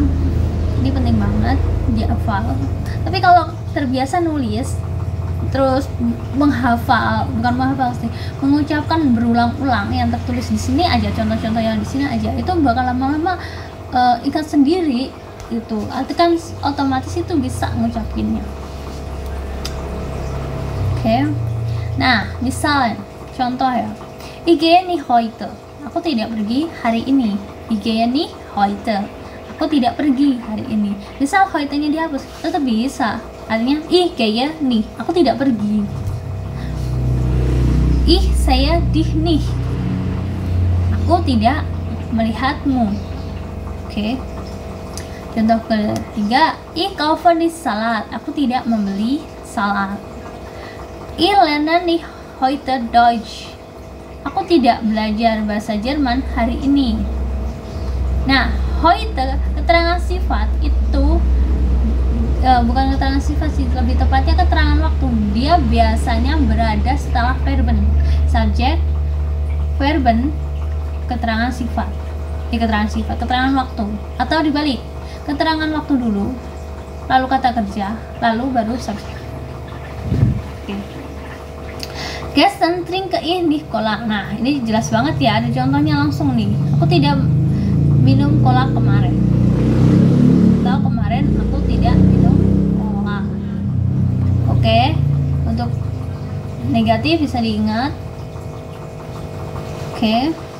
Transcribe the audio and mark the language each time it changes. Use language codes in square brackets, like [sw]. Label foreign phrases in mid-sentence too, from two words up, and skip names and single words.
[id] Ini penting banget dihafal. Tapi kalau terbiasa nulis, terus mengucapkan berulang-ulang yang tertulis di sini aja, contoh-contoh yang di sini aja, itu bakal lama-lama ingat sendiri itu. Artinya kan otomatis itu bisa ngucapinnya. Oke. Nah, misalnya contoh ya. [de] Ich gehe nicht heute. [id] Aku tidak pergi hari ini. [de] Ich gehe nicht heute. [id] Aku tidak pergi hari ini. Misal heute-nya dihapus, tetap bisa. [de] Artinya ich gehe nicht. [id] Aku tidak pergi. [de] Ich sehe dich nicht. [id] Aku tidak melihatmu. Oke. Contoh ketiga, [de] ich kaufe nicht Salat. [id] Aku tidak membeli salad. [de] Ich lerne nicht heute Deutsch. [id] Aku tidak belajar bahasa Jerman hari ini. Nah, heute keterangan sifat itu bukan keterangan sifat sih, lebih tepatnya keterangan waktu. Dia biasanya berada setelah verben. Subjek, verben, keterangan sifat. Keterangan waktu. Atau dibalik, keterangan waktu dulu, lalu kata kerja, lalu baru subjek. Oke. [de] Gestern trinke ich nicht Cola. [id] Nah, ini jelas banget ya, ada contohnya langsung nih. Aku tidak minum cola kemarin. Atau kemarin aku tidak minum cola. Oke. Untuk negatif bisa diingat. Oke.